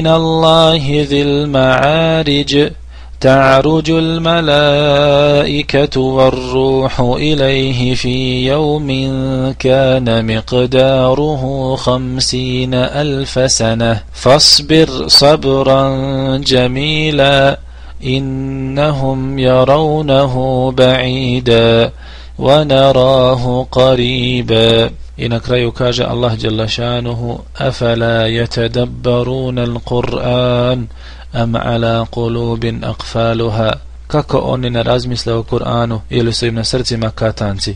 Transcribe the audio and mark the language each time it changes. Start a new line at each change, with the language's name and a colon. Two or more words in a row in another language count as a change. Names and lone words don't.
Arabic: الله ذي المعارج تعرج الملائكة والروح إليه في يوم كان مقداره 50,000 سنة فاصبر صبرا جميلا إنهم يرونه بعيدا ونراه قريبا.
Bosnian: I na kraju kaže Allah
Arabic: جل شأنه: أفلا يتدبرون القرآن أم على قلوب أقفالها.
Bosnian: Kako oni ne razmisle o Kur'anu ili su im na srcima katanci?